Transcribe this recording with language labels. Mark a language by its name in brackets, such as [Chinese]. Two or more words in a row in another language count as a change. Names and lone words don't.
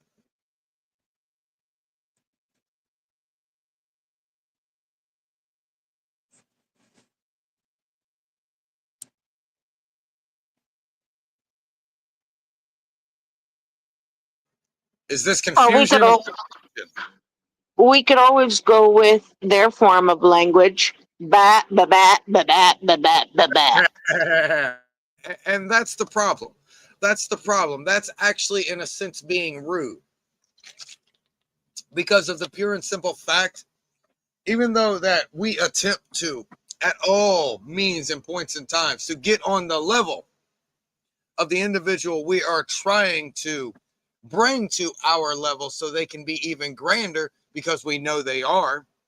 [English] Is this Oh, confusion? we could always go with their form of language. Bat, ba bat, ba bat, ba bat, ba bat. And that's the problem. That's the problem. That's actually, in a sense, being rude. Because of the pure and simple fact, even though that we attempt to, at all means and points and times, to get on the level of the individual we are trying to bring to our level so they can be even grander because we know they are.